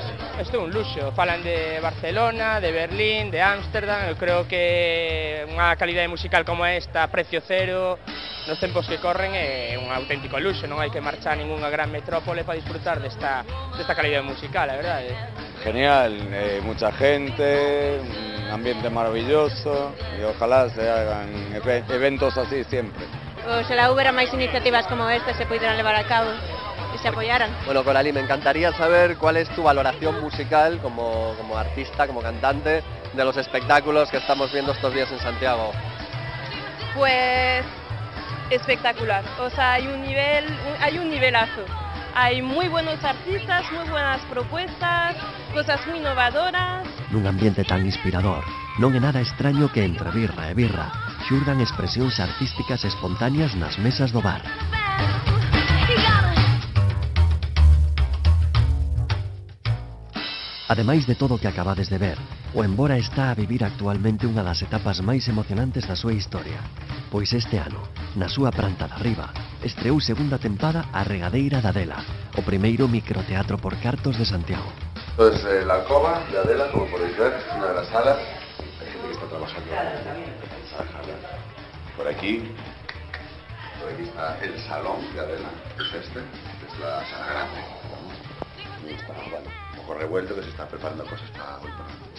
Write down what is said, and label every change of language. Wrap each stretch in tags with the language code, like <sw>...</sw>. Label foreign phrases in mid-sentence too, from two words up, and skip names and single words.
<gl>Isto é un luxo, falan de Barcelona, de Berlín, de Ámsterdam. Eu creo que unha calidade musical como esta, a precio cero, nos tempos que corren é un auténtico luxo. Non hai que marchar a ningunha gran metrópole para disfrutar desta calidade musical, a verdade.</gl> <es>Genial, mucha gente, un ambiente maravilloso y ojalá se hagan eventos así siempre.</es> <gl>Oxalá houbera máis iniciativas como esta se poderan levar a cabo e se apoyaran.</gl> <es>Bueno, Coralí, me encantaría saber cuál es tu valoración musical como artista, como cantante, de los espectáculos que estamos viendo estos días en Santiago. Pues espectacular, o sea, hay un nivelazo. Hay muy buenos artistas, muy buenas propuestas, cosas muy innovadoras.</es> <gl>Nun ambiente tan inspirador, non é nada extraño que entre birra e birra xurdan expresións artísticas espontáneas nas mesas do bar. Ademais de todo o que acabades de ver, o Embora está a vivir actualmente unha das etapas máis emocionantes da súa historia, pois este ano, na súa planta de arriba, estreou segunda tempada A Regadeira de Adela, o primeiro microteatro por cartos de Santiago.</gl> <es>Entonces, la alcoba de Adela, como podéis ver, es una de las salas. Hay gente que está trabajando por aquí está el salón de Adela, que es este, que es la sala grande. Ahí está, bueno, un poco revuelto, que se está preparando cosas para hoy por la noche.</es>